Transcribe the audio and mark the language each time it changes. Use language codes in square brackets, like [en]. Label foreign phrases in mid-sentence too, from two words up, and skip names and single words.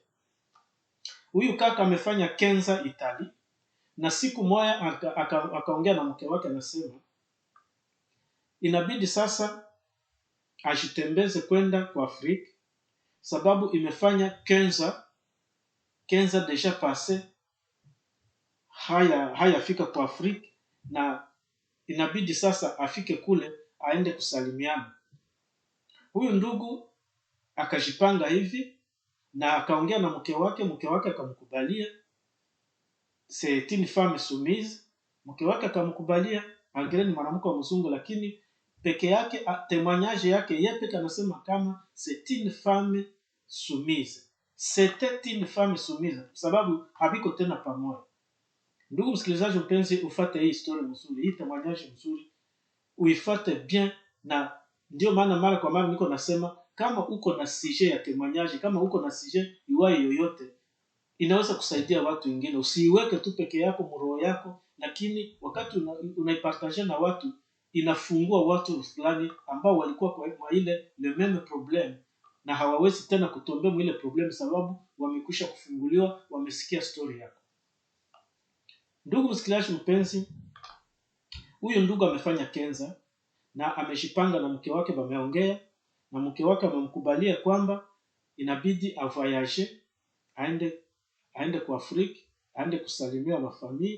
[sw] Huyu kaka amefanya Kenza Italy, na siku moja akaongea na mke wake, anasema inabidi sasa ajitembeze kwenda kwa Afrika, sababu imefanya Kenza [fr] deja passe, [sw] hayafika kwa Afrika, na inabidi sasa afike kule aende kusalimiana. Huyu ndugu akajipanga hivi na akaongea na mke wake akamkubalia. [fr] C'est une femme soumise. [sw] Mke wake akamkubalia, angalia ni mwanamke wa mzungu, lakini peke yake témoignage yake yeye peke anasema kama [fr] c'est une femme soumise. C'était une femme soumise [sw] sababu habiko tena pamoja. Ndugu msikilizaji mpenzi, ufuate hii historia nzuri, hii témoignage nzuri, uifuate bien. Na ndio maana mara kwa mara niko nasema, kama uko na sujet ya témoignage, kama uko na sujet iwayo yoyote, inaweza kusaidia watu wengine. Usiiweke tu peke yako mroho yako, lakini wakati unaipartage na watu, inafungua watu fulani ambao walikuwa kwa ile [fr] le même problème, [sw] na hawawezi tena kutombea ile problem sababu wamekwisha kufunguliwa, wamesikia story yako. Ndugu msikilizaji mpenzi, huyu ndugu amefanya Kenza na amejipanga na mke wake, wameongea na mke wake, amemkubalia kwamba inabidi avoyage, aende kwa Afrika, aende kusalimia na familia.